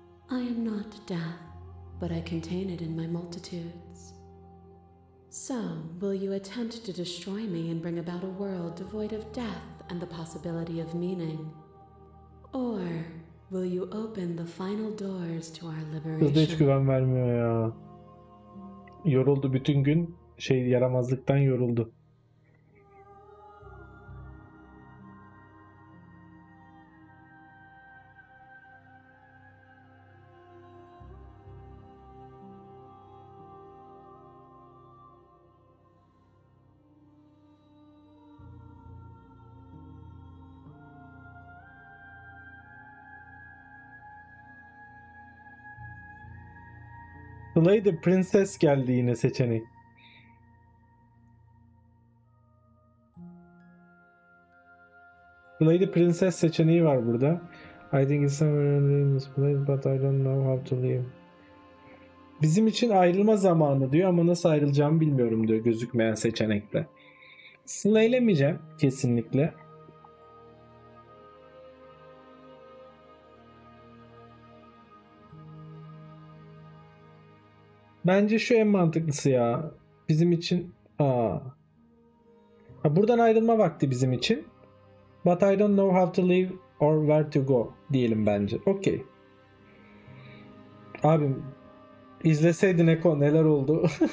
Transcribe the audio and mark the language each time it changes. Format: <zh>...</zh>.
<en>I am not death, but I contain it in my multitudes. So, will you attempt to destroy me and bring about a world devoid of death and the possibility of meaning? Or will you open the final doors to our</en> <tr>Kız da hiç</tr> <en>liberation?</en> <tr>güven vermiyor ya. Yoruldu bütün gün. Yaramazlıktan yoruldu. Play the Princess geldi yine seçenek. Play the Princess seçeneği var burada.</tr> <en>I think it's somewhere in this place but I don't know how to leave.</en> <tr>Bizim için ayrılma zamanı diyor ama nasıl ayrılacağımı bilmiyorum diyor gözükmeyen seçenekle. Slaylemeyeceğim kesinlikle. Bence şu en mantıklısı ya. Bizim için buradan ayrılma vakti bizim için.</tr> <en>But I don't know how to leave or where to go</en> <tr>diyelim bence. Okey. Abim izleseydin Eko neler oldu.</tr>